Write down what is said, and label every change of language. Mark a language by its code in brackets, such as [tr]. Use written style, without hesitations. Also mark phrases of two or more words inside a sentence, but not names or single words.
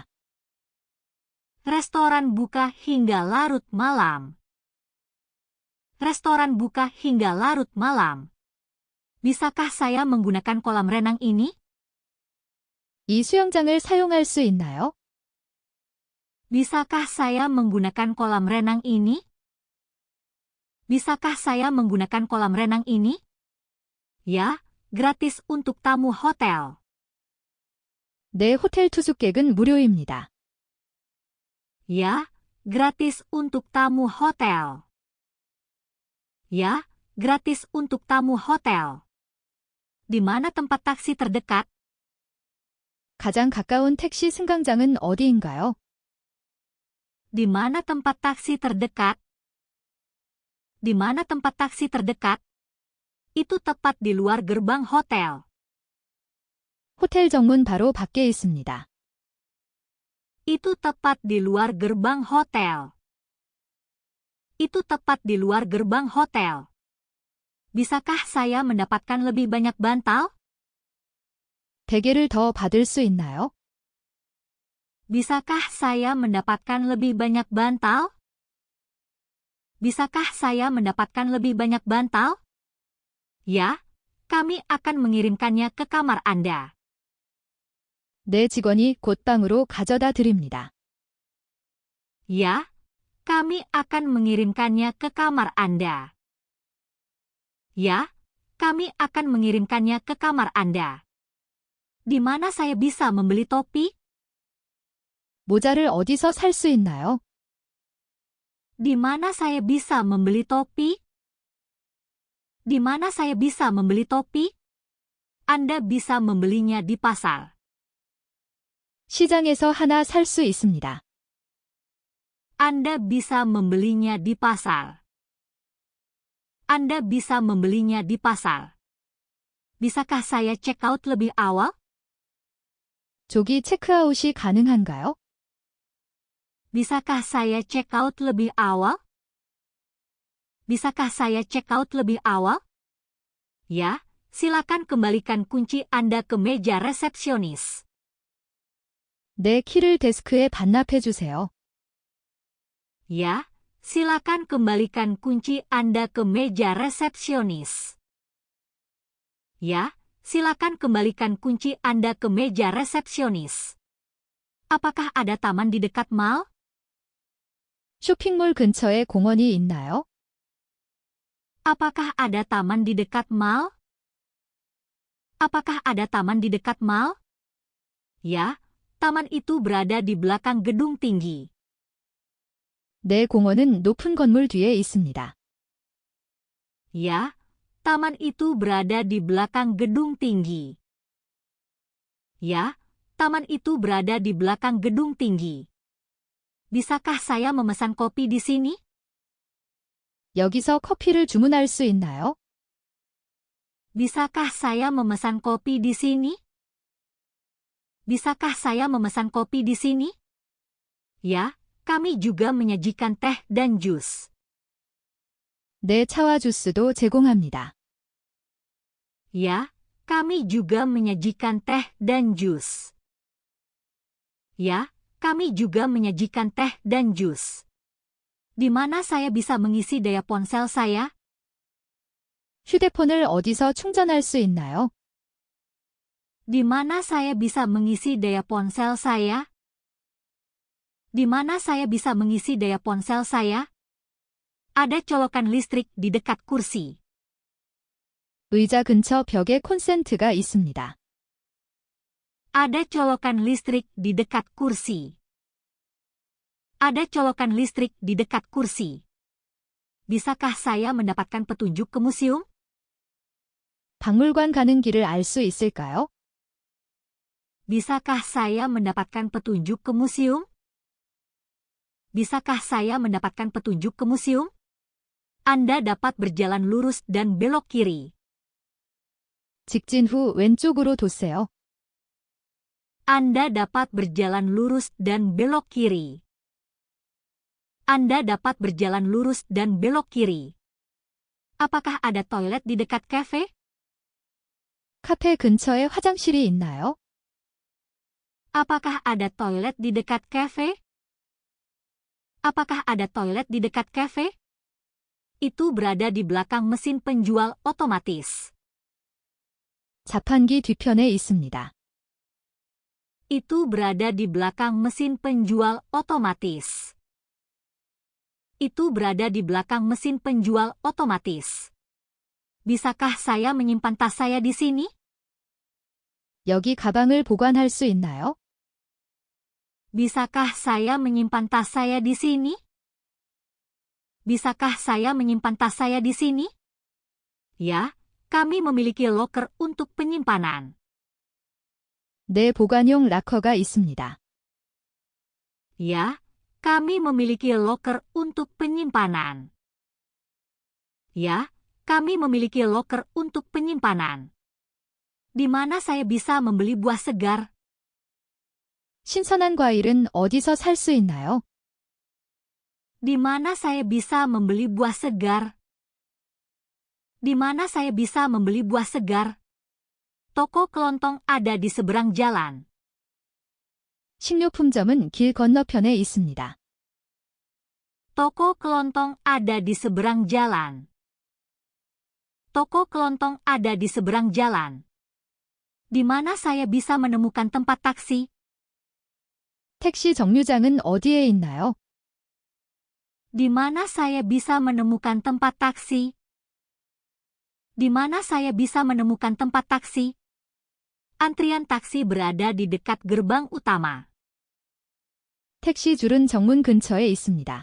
[id] Restoran buka hingga larut malam. Restoran buka hingga larut malam. Bisakah saya menggunakan kolam renang ini? [ko] 이 수영장을 사용할 수 있나요? [id] Bisakah saya menggunakan kolam renang ini? Bisakah saya menggunakan kolam renang ini? Ya, gratis untuk tamu hotel. [ko] 내 호텔 투숙객은 무료입니다. [id] Ya, gratis untuk tamu hotel. Ya, gratis untuk tamu hotel. Di mana tempat taksi terdekat? [ko] 가장 가까운 택시 승강장은 어디인가요? [id] Di mana tempat taksi terdekat? Di mana tempat taksi terdekat? Itu tepat di luar gerbang hotel. [ko] 호텔 정문 바로 밖에 있습니다. [id] Itu tepat di luar gerbang hotel. Itu tepat di luar gerbang hotel. Bisakah saya mendapatkan lebih banyak bantal? [ko] 베개를 더 받을 수 있나요? [id] Bisakah saya mendapatkan lebih banyak bantal? Bisakah saya mendapatkan lebih banyak bantal? Ya, kami akan mengirimkannya ke kamar Anda. [ko] 내 직원이 곧 방으로 가져다 드립니다. [id] Ya, kami akan mengirimkannya ke kamar Anda. Ya, kami akan mengirimkannya ke kamar Anda. Di mana saya bisa membeli topi? [ko] 모자를 어디서 살 수 있나요? [id] Di mana saya bisa membeli topi? Di mana saya bisa membeli topi? Anda bisa membelinya di pasar. [ko] 시장에서 하나 살 수 있습니다. [id] Anda bisa membelinya di pasar. Anda bisa membelinya di pasar. Bisakah saya [en] check out [id] lebih awal? [ko] 조기 체크아웃이 가능한가요? [id] Bisakah saya [en] check out [id] lebih awal? Bisakah saya [en] check out [id] lebih awal? Ya, silakan kembalikan kunci Anda ke meja resepsionis. [ko] 내 키를 데스크에 반납해 주세요. [id] Ya, silakan kembalikan kunci Anda ke meja resepsionis. Ya, silakan kembalikan kunci Anda ke meja resepsionis. Apakah ada taman di dekat mall? [ko] 쇼핑몰 근처에 공원이 있나요? [id] Apakah ada taman di dekat mall? Apakah ada taman di dekat mall? Ya, taman itu berada di belakang gedung tinggi. [ko] 내 공원은 높은 건물 뒤에 있습니다. [id] Ya, taman itu berada di belakang gedung tinggi. Ya, taman itu berada di belakang gedung tinggi. Bisakah saya memesan kopi di sini? [ko] 여기서 커피를 주문할 수 있나요? [id] Bisakah saya memesan kopi di sini? Bisakah saya memesan kopi di sini? Ya, kami juga menyajikan teh dan jus. [ko] 네, 차와 주스도 제공합니다. [id] Ya, kami juga menyajikan teh dan jus. Ya, kami juga menyajikan teh dan jus. Di mana saya bisa mengisi daya ponsel saya? [ko] 휴대폰을 어디서 충전할 수 있나요? [id] Di mana saya bisa mengisi daya ponsel saya? Di mana saya bisa mengisi daya ponsel saya? Ada colokan listrik di dekat kursi. [ko] 의자 근처 벽에 콘센트가 있습니다. [id] Ada colokan listrik di dekat kursi. Ada colokan listrik di dekat kursi. Bisakah saya mendapatkan petunjuk ke museum? [ko] 박물관 가는 길을 알 수 있을까요? [id] Bisakah saya mendapatkan petunjuk ke museum? Bisakah saya mendapatkan petunjuk ke museum? Anda dapat berjalan lurus dan belok kiri. [ko] 직진 후 왼쪽으로 도세요. [id] Anda dapat berjalan lurus dan belok kiri. Anda dapat berjalan lurus dan belok kiri. Apakah ada toilet di dekat kafe? [ko] 카페 근처에 화장실이 있나요? [id] Apakah ada toilet di dekat kafe? Apakah ada toilet di dekat kafe? Itu berada di belakang mesin penjual otomatis. [ko] 자판기 뒤편에 있습니다. [id] Itu berada di belakang mesin penjual otomatis. Itu berada di belakang mesin penjual otomatis. Bisakah saya menyimpan tas saya di sini? [ko] 여기 가방을 보관할 수 있나요? [id] Bisakah saya menyimpan tas saya di sini? Bisakah saya menyimpan tas saya di sini? Ya, kami memiliki loker untuk penyimpanan. [ko] 네, 보관용 락커가 있습니다. [id] Ya, kami memiliki loker untuk penyimpanan. Ya, kami memiliki loker untuk penyimpanan. Di mana saya bisa membeli buah segar? [ko] 신선한 과일은 어디서 살 수 있나요? [id] Di mana saya bisa membeli buah segar? Di mana saya bisa membeli buah segar? Toko kelontong ada di seberang jalan. [ko] 식료품점은 길 건너편에 있습니다. [id] Toko kelontong ada di seberang jalan. Toko kelontong ada di seberang jalan. Di mana saya bisa menemukan tempat taksi? [ko] 택시 정류장은 어디에 있나요? [id] Di mana saya bisa menemukan tempat taksi? Di mana saya bisa menemukan tempat taksi? Antrian taksi berada di dekat gerbang utama. [ko] 택시 줄은 정문 근처에 있습니다.